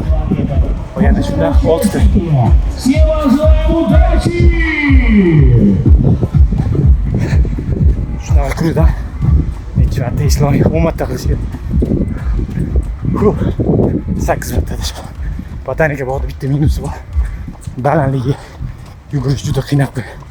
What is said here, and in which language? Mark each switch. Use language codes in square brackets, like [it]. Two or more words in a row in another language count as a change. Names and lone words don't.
[uz] Qolganda shundan 6 ta. [ru] Всем вам желаем удачи! [uz] Shunaqa turda. Necha marta eslolmay 10 marta qilishga. 8 marta deb. Botanika bog'da bitta minusi bor. Balandligi yugurish juda qiynab qo'yadi.